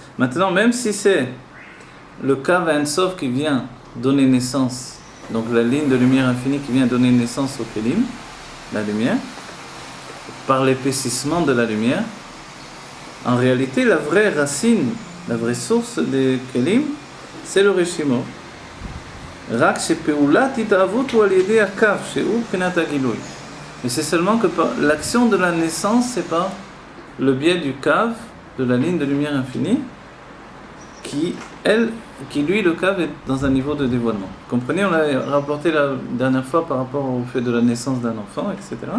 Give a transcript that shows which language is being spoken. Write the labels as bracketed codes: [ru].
[fr] Maintenant, même si c'est le Kav Ein Sof qui vient donner naissance, donc la ligne de lumière infinie qui vient donner naissance au Kelim, la lumière, par l'épaississement de la lumière, en réalité, la vraie racine, la vraie source des Kelim, c'est le Reshimo. [he] רק שפעולת התאהבות הוא על ידי הקו, שהוא מבחינת הגילוי. [fr] Mais c'est seulement que l'action de la naissance, c'est par le biais du cave, de la ligne de lumière infinie, qui lui, le cave, est dans un niveau de dévoilement. Vous comprenez, on l'a rapporté la dernière fois par rapport au fait de la naissance d'un enfant, etc.